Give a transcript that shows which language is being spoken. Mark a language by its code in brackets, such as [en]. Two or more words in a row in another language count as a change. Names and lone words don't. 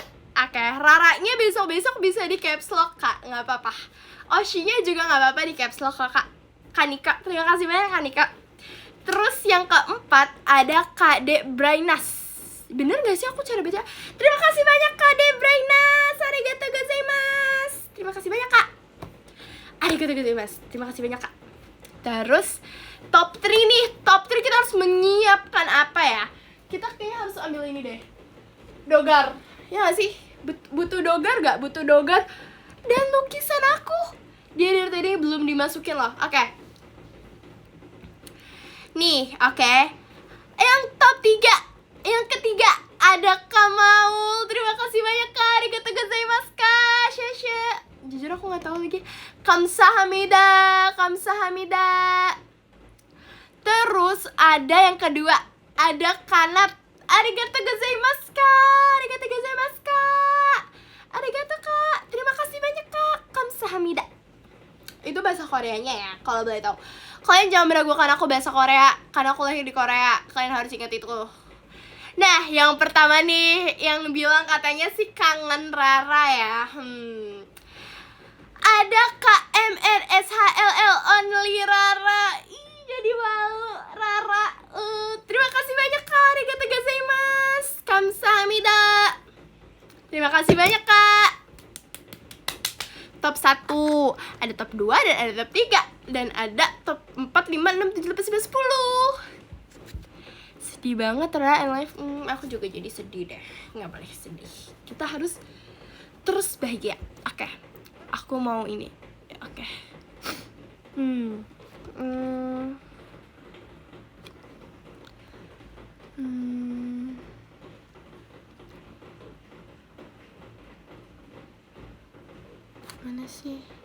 [id] Oke, Raranya besok-besok bisa di caps lock Kak. Gak apa-apa. Oshinya juga gak apa-apa di caps lock Kak. Kanika, terima kasih banyak Kanika. Terus yang ke-4 ada Kade Brainas. Bener gak sih aku cara baca? Terima kasih banyak Kade Brainas. [ja] ありがとうございます. [id] Terima kasih banyak Kak. [ja] ありがとうございます. [id] Terima kasih banyak Kak. Terus top 3 nih. Top 3 kita harus menyiapkan apa ya? Kita kayaknya harus ambil ini deh. Dogar. Ya gak sih? Butuh dogar gak? Butuh dogar. Dan lukisan aku. Dia dari tadi belum dimasukin loh. Oke. Nih, oke. Yang top 3. Yang ketiga ada Kamaul. Terima kasih banyak Kak. [ja] ありがとうございます [id] Kak. Shasha. Jujur aku gak tahu lagi. [ko] 감사합니다. 감사합니다. [id] Terus ada yang kedua. Ada Kanat. [ja] ありがとうございます Kak. ありがとうございます Kak. Arigatou Kak. [id] Terima kasih banyak Kak. [ko] Kamsahamnida. [id] Itu bahasa Koreanya ya, kalau boleh tahu. Kalian jangan meragukan aku bahasa Korea, karena aku lahir di Korea. Kalian harus ingat itu. Nah, yang pertama nih, yang bilang katanya sih kangen Rara ya. Ada KMRSHLL Only Rara. Ih, jadi malu Rara. Terima kasih banyak Kak. [ja] ありがとうございます. [ko] Kamsahamnida. [id] Terima kasih banyak Kak. Top 1, ada top 2 dan ada top 3. Dan ada top 4, 5, 6, 7, 8, 9, 10. Sedih banget Rara and life. Aku juga jadi sedih deh. Nggak boleh sedih. Kita harus terus bahagia. Oke. Aku mau ini. Oke. Mana sih?